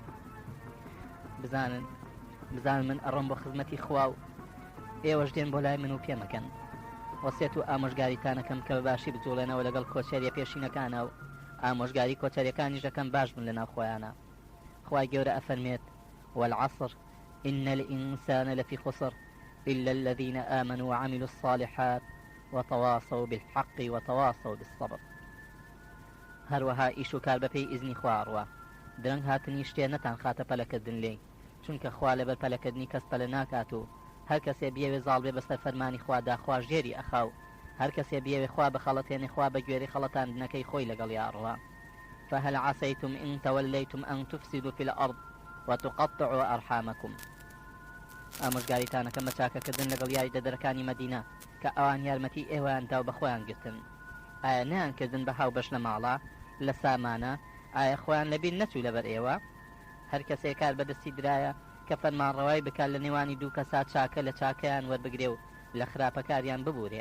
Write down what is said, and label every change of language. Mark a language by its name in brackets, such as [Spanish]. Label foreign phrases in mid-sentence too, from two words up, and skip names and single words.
[Central Kurdish] بزانن من ئەڕۆم بۆ خزمەتی خوا و ئێوەش دێن بۆ لای من و پێمەکەن وەسیەت و ئامۆژگاریتانەکەم کە بەباشی بجوڵێنەوە لەگەڵ کۆچەریە پێشینەکانە و ئامۆژگاری کۆچەریەکانیش دەکەم باش بن لە ناو خۆیانە خوای گەورە ئەفەرمێت [Arabic] والعصر إن الإنسان لفي خسر إلا الذين آمنوا وعملوا الصالحات وتواصوا بالحق وتواصوا بالصبر [Central Kurdish] هەروەها ئیش و کار بەپێی ئیزنی خواڕوە درەنگ هاتنی شتێ نەتان خاتە پەلەکردن لێ، چونکە خوا لەبەر پەلەکردنی کەس پەلە ناکات و هەر کەسێ بێوێ زاڵ بێ بەسەر فەرمانی خوادا خوا ژێری ئەخاو، هەر کەسێ بێوێ خوا بە خەڵەتێنێ خوا بە گوێری خەڵەتاندنەکەی خۆی لەگەڵ یاڕوا. [Arabic] فهل عسيتم إن توليتم أن تفسدوا في الأرض وتقطعوا أرحامكم. [Central Kurdish] ئامۆژگاریتانەکەم بە چاکەکردن لەگەڵ یاری دەدەرەکانی مەدینە کە ئەوان یارمەتی ئێوەیاندا و بەخۆیان گرتن. ئایا نەیانکردن بە هاو بەش لە ماڵە لە سامانە؟ ئایا خۆیان لەبیر نەچوو لەبەر ئێوە؟ هەر کەسێک کار بەدەستی درایە کە فەرمانڕەوای بکات لە نێوانی دوو کەسا چاکە لە چاکەیان وەربگرێ و لە خراپەکاریان ببورێ.